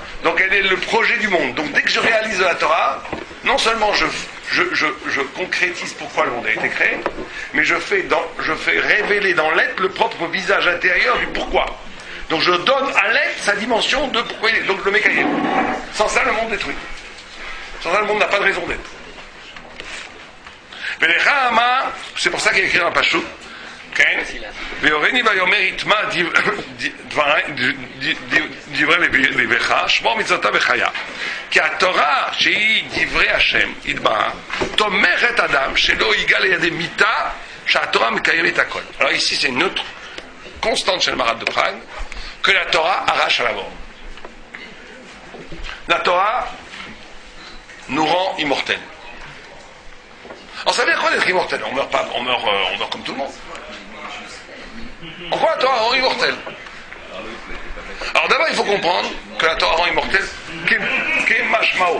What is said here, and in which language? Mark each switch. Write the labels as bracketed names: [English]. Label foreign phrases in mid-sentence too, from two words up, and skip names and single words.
[French] Donc elle est le projet du monde. Donc dès que je réalise la Torah, non seulement je concrétise pourquoi le monde a été créé, mais je fais révéler dans l'être le propre visage intérieur du pourquoi. Donc je donne à l'être sa dimension de pourquoi il est. Donc le mécanisme. Sans ça, le monde détruit. Sans ça, le monde n'a pas de raison d'être. C'est pour ça qu'il est écrit dans le Pashut. [Hebrew] כי התורה שהיא דברי השם יתברך תומכת אדם שלא יגע לידי מיתה שהתורה מקיימת הכל. [French] Alors ici c'est une autre constante chez le Maharal de Prague que la Torah arrache à la mort. La Torah nous rend immortels. Alors ça veut dire quoi d'être immortel? On meurt pas, on meurt comme tout le monde. En quoi la Torah rend immortel? Alors d'abord il faut comprendre que la Torah rend immortel qu'est mashmao.